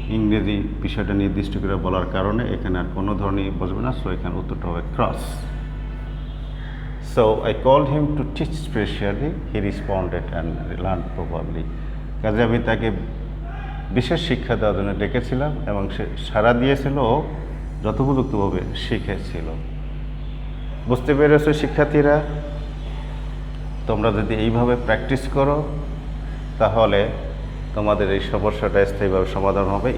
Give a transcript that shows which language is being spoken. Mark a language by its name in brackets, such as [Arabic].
[Bangla] ইংরেজি বিষয়টা নির্দিষ্ট করে বলার কারণে এখানে আর কোনো ধরনের বসবে না, সো এখানে উত্তরটা হবে cross. [English] So I called him to teach specially. He responded and learned properly. [Bangla] কাজে আমি তাকে বিশেষ শিক্ষা দেওয়ার জন্য ডেকেছিলাম এবং সে সাড়া দিয়েছিল ও যথোপযুক্তভাবে শিখেছিল। বুঝতে পেরেছো শিক্ষার্থীরা? তোমরা যদি এইভাবে প্র্যাকটিস করো তাহলে তোমাদের এই সমস্যাটা স্থায়ীভাবে সমাধান হবে।